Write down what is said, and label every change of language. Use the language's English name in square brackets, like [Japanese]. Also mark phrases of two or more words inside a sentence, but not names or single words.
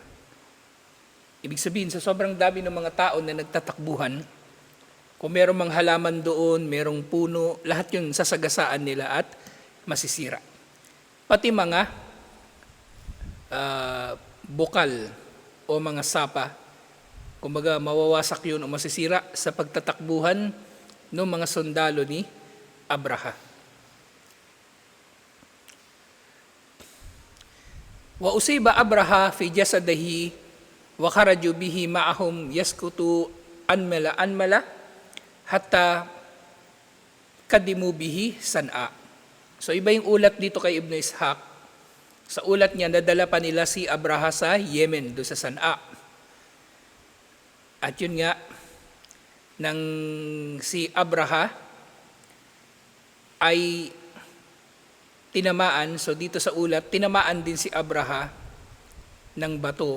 [Filipino] Ibig sabihin, sa sobrang dami ng mga tao na nagtatakbuhan, kung merong mga halaman doon, merong puno, lahat yun sasagasaan nila at masisira. Pati mga bukal o mga sapa, kumbaga mawawasak yun o masisira sa pagtatakbuhan ng mga sundalo ni Abraha. [Arabic] وأصيب أبرهة في جسده وخرجوا به معهم يسقط أنملة حتى قدموا به صنعاء. [Filipino] So iba yung ulat dito kay Ibn Ishaq. Sa ulat niya, nadala pa nila si Abraha sa Yemen, doon sa San'a. At yun nga, nang si Abraha ay tinamaan, so dito sa ulat, tinamaan din si Abraha ng bato.